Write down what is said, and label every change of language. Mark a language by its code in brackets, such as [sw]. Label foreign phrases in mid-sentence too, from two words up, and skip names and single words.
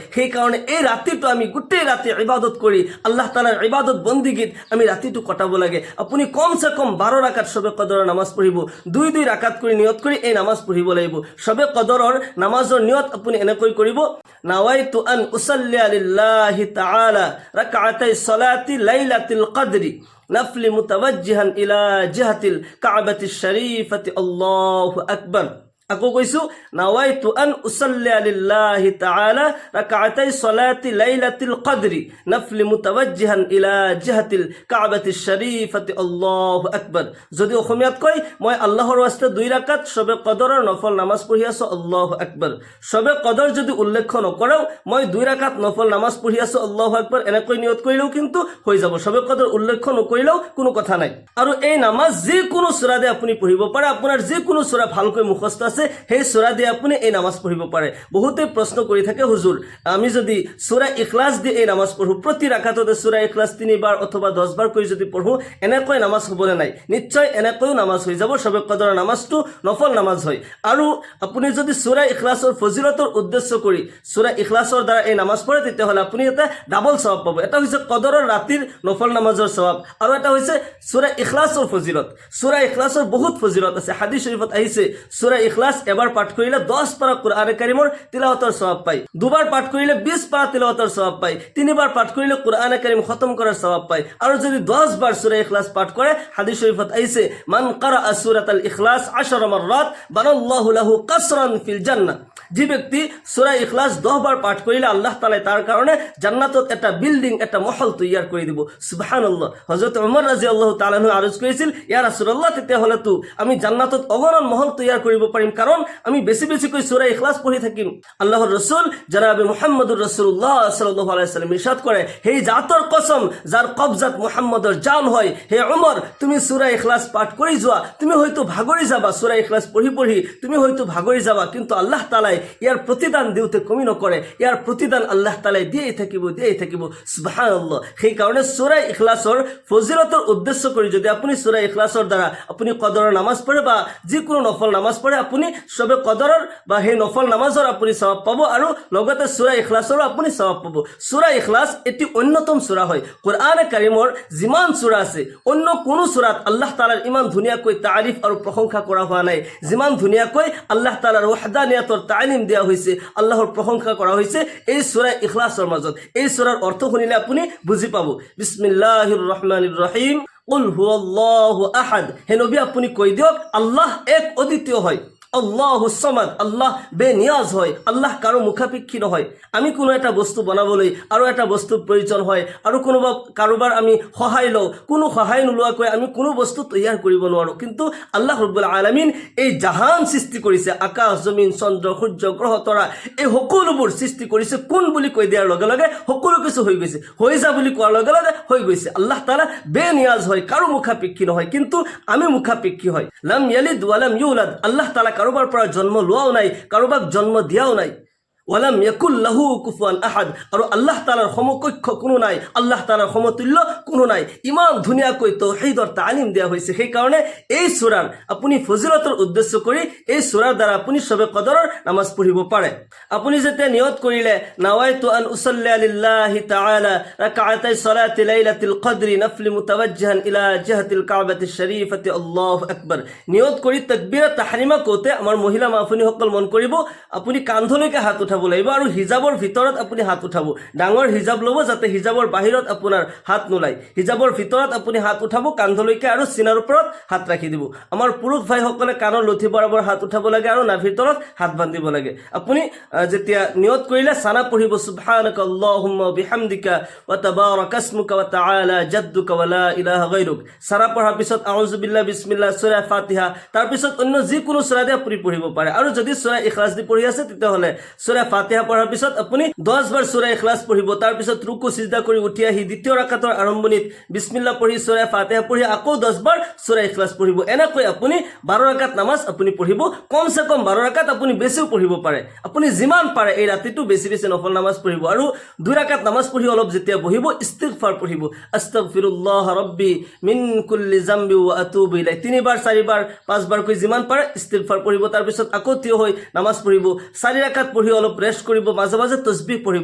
[as] সেইকাৰণে এই ৰাতিটো আমি গোটেই ৰাতি ইবাদত কৰি আল্লাহ তাআলাৰ ইবাদত বন্দিগীত আমি ৰাতিটো কটাব লাগে। আপুনি কমসে কম 12 ৰাকাত সবে কদৰৰ নামাজ পঢ়িব, 2 ৰাকাত কৰি নিয়ত কৰি এই নামাজ পঢ়িব লাগিব। সবে কদৰ কদৰৰ নামাজৰ নিয়ত আপুনি এনেকৈ কৰিব [ar] نويت أن أصلي لله تعالى ركعتي صلاة ليلة القدر نفلا متوجها إلى جهة الكعبة الشريفة الله أكبر [as] আকৌ কৈছো [ar] نويت أن أصلي لله تعالى ركعتي صلاة ليلة القدر نفلا متوجها إلى جهة الكعبة الشريفة الله أكبر [as] যদি অসমীয়াত কয় মই আল্লাহৰ ওয়াস্তে 2 রাকাত শবে কদৰৰ নফল নামাজ পঢ়ি আছো [ar] الله أكبر [as] শবে কদৰ যদি উল্লেখ নকৰাও মই 2 রাকাত নফল নামাজ পঢ়ি আছো [ar] الله أكبر [as] এনেকৈ নিয়ত কৰিলেও কিন্তু হৈ যাব শবে কদৰ উল্লেখ নকৰিলেও কোনো কথা নাই আৰু এই নামাজ যে কোনো সূৰা দে আপুনি পঢ়িব পাৰে আপোনাৰ যে কোনো সূৰা ভালকৈ মুখস্থ আছে সেই সূরা দিয়ে আপনি এই নামাজ পঢ়িব পাৰে বহুতে প্ৰশ্ন কৰি থাকে হুজুৰ আমি যদি সূরা ইখলাস দিয়ে এই নামাজ পঢ়ো প্ৰতি রাকাততে সূরা ইখলাস 3 বাৰ অথবা 10 বাৰ কৰি যদি পঢ়ো এনেকৈ নামাজ হ'বনে নাই নিশ্চয় এনেকৈ নামাজ হৈ যাব শবে কদৰৰ নামাজটো নফল নামাজ হয় আৰু আপুনি যদি সূরা ইখলাসৰ ফজিলতৰ উদ্দেশ্য কৰি সূরা ইখলাসৰ দ্বাৰা এই নামাজ পঢ়ে তেতিয়াহ'লে আপুনি এটা ডাবল সওয়াব পাব এটা হৈছে কদৰৰ ৰাতিৰ নফল নামাজৰ সওয়াব আৰু এটা হৈছে সূরা ইখলাসৰ ফজিলত সূরা ইখলাসৰ বহুত ফজিলত আছে হাদিস শরীফত আহিছে সূরা ইখলাস এবাৰ পাঠ কৰিলে 10 পাৰা কুরআনে কারীমৰ তিলাওয়াতৰ সওয়াব পায় দুবাৰ পাঠ কৰিলে 20 পাৰা তিলাওয়াতৰ সওয়াব পায় তিনিবাৰ পাঠ কৰিলে কুরআনে কারীম খতম কৰাৰ সওয়াব পায় আৰু যদি 10 বাৰ সূরা ইখলাস পাঠ কৰে হাদিস শরীফত আহিছে [ar] من قرأ سورة الإخلاص [as] 10 [ar] مرات بنى الله له قصرا في الجنة [as] যে ব্যক্তি সূরা ইখলাস 10 বাৰ পাঠ কৰিলে আল্লাহ তাআলা তাৰ কাৰণে জান্নাতত এটা বিল্ডিং এটা মহল তৈয়াৰ কৰি দিব সুবহানাল্লাহ হযরত ওমর [ar] رضي الله تعالى عنه [as] আরজ কৰিছিল [ar] يا رسول الله [as] তেতিয়াহ'লে তো আমি জান্নাতত অগণন মহল তৈয়াৰ কৰিব পাৰিম কারণ আমি বেশি বেশি করে সূরা ইখলাস পড়ি থাকিম আল্লাহর রাসূল জনাবে [ar] محمد رسول الله صلى الله عليه سلم [as] ইরশাদ করে হে জাতর কসম যার কবজাত মুহাম্মদর জান হয় হে ওমর তুমি সূরা ইখলাস পাঠ কৰি যোৱা তুমি হয়তো ভাগৰি যাবা সূরা ইখলাস পঢ়ি পঢ়ি তুমি হয়তো ভাগৰি যাবা কিন্তু আল্লাহ তাআলা ইয়াৰ প্ৰতিদান দিওতে কমি নকৰে ইয়াৰ প্ৰতিদান আল্লাহ তাআলা দিয়েই থাকিব সুবহানাল্লাহ সেই কাৰণে সূরা ইখলাসৰ ফজিলতৰ উদ্দেশ্য কৰি যদি আপুনি সূরা ইখলাসৰ দ্বাৰা আপুনি কদৰৰ নামাজ পঢ়ে বা যিকোনো নফল নামাজ পঢ়ে আপুনি সবে কদৰৰ বা হে নফল নামাজৰ আপুনি সওয়াব পাব আৰু লগতে সূরা ইখলাসৰ আপুনি সওয়াব পাব সূরা ইখলাস এটি অন্যতম সূরা হয় কুরআনে কারীমৰ যিমান সূরা আছে অন্য কোনো সূরাত আল্লাহ তাআলাৰ ইমান ধুনীয়াকৈ তাৰিফ আৰু প্ৰশংসা কৰা হোৱা নাই যিমান ধুনীয়াকৈ আল্লাহ তাআলাৰ ওয়াহদানিয়াতৰ তালিম দিয়া হৈছে আল্লাহৰ প্ৰশংসা কৰা হৈছে এই সূরা ইখলাসৰ মাজত এই সূৰাৰ অৰ্থ শুনিলে আপুনি বুজি পাব [ar] بسم الله الرحمن الرحيم قل هو الله أحد [as] হে নবী আপুনি কৈ দিয়ক আল্লাহ এক অদ্বিতীয় হয় [ar] الله الصمد [as] আল্লাহ বেনিয়াজ হয় আল্লাহ কারো মুখাপেক্ষী নহয় আমি কোনো এটা বস্তু বনাবলৈ আৰু এটা বস্তুৰ প্ৰয়োজন হয় আৰু কোনোবা কাৰোবাৰ আমি সহায় লওঁ কোনো সহায় নোলোৱাকৈ আমি কোনো বস্তু তৈয়াৰ কৰিব নোৱাৰো কিন্তু আল্লাহ [ar] رب العالمين [as] এই জাহান সৃষ্টি কৰিছে আকাশ জমিন চন্দ্ৰ সূৰ্য গ্ৰহ তৰা এই সকলোবোৰ সৃষ্টি কৰিছে কোন বুলি কৈ দিয়াৰ লগে লগে সকলো কিছু হৈ গৈছে হৈ যা বুলি কোৱাৰ লগে লগে হৈ গৈছে আল্লাহ তাআলা বেনিয়াজ হয় কারো মুখাপেক্ষী নহয় কিন্তু আমি মুখাপেক্ষী হয় [ar] لم يلد و لم يولد [as] আল্লাহ তাআলা কাৰোবাৰ পৰা জন্ম লোৱাও নাই কাৰোবাক জন্ম দিয়াও নাই [ar] ولم يكن له كفوا أحد [as] আৰু আল্লাহ তাআলাৰ সমকক্ষ কোনো নাই আল্লাহ তাআলাৰ সমতুল্য কোনো নাই ইমান ধুনীয়াকৈ তাওহীদৰ তালিম দিয়া হৈছে সেই কাৰণে এই সূৰাৰ আপুনি ফজিলতৰ উদ্দেশ্য কৰি এই সূৰাৰ দ্বাৰা আপুনি সবে কদৰৰ নামাজ পঢ়িব পাৰে আপুনি যেতিয়া নিয়ত কৰিলে [ar] نويت أن أصلي لله تعالى ركعتي صلاة ليلة القدر نفلا متوجها إلى جهة الكعبة الشريفة الله أكبر [as] নিয়ত কৰি তাকবীরা তাহরিমা কোতে আমাৰ মহিলা মাফুনি সকল মন কৰিব আপুনি কান্ধলৈকে হাত উঠাব লাগিব আৰু হিজাবৰ ভিতৰত আপুনি হাত উঠাব ডাঙৰ হিজাব ল'ব যাতে হিজাবৰ বাহিৰত আপোনাৰ হাত নোলাই হিজাবৰ ভিতৰত আপুনি হাত উঠাব কান্ধলৈকে আৰু সিনাৰ ওপৰত হাত ৰাখি দিব আমাৰ পুৰুষ ভাইসকলে কাণৰ লথি বৰাবৰ হাত উঠাব লাগে আৰু নাভিৰ তলত হাত বান্ধিব লাগে আপুনি যেতিয়া নিয়ত কৰিলে সানা পঢ়িব [ar] سبحانك اللهم بحمدك و تبارك اسمك و تعالى جدك و لا إله غيرك [as] সানা পঢ়াৰ পিছত [ar] أعوذ بالله بسم الله [as] সূরা ফাতিহা তাৰ পিছত অন্য যিকোনো সূৰা দি আপুনি পঢ়িব পাৰে আৰু যদি সূৰা ইখলাস দি পঢ়ি আছে তেতিয়াহ'লে সূরা ফাতিহা পঢ়াৰ পিছত আপুনি 10 বাৰ সূরা ইখলাস পঢ়িব তাৰ পিছত রুকু সিজদা কৰি উঠি আহি দ্বিতীয় ৰাকাতৰ আৰম্ভণিত বিসমিল্লাহ পঢ়ি সূরা ফাতিহা পঢ়ি আকৌ 10 বাৰ সূরা ইখলাস পঢ়িব এনেকৈ আপুনি 12 ৰাকাত নামাজ আপুনি পঢ়িব কমসে কম 12 ৰাকাত আপুনি বেছিও পঢ়িব পাৰে আপুনি যিমান পাৰে এই ৰাতিটো বেছি বেছি নফল নামাজ পঢ়িব আৰু 2 ৰাকাত নামাজ পঢ়ি অলপ যেতিয়া বহিব ইস্তিগফাৰ পঢ়িব [ar] أستغفر الله ربي من كل ذنب و أتوب إليه [as] 3 বাৰ 4 বাৰ 5 বাৰ কৈ যিমান পাৰে ইস্তিগফাৰ পঢ়িব তাৰ পিছত আকৌ থিয় হৈ নামাজ পঢ়িব 4 ৰাকাত পঢ়ি অলপ ৰেষ্ট কৰিব, মাজে মাজে তসবিহ পঢ়িব।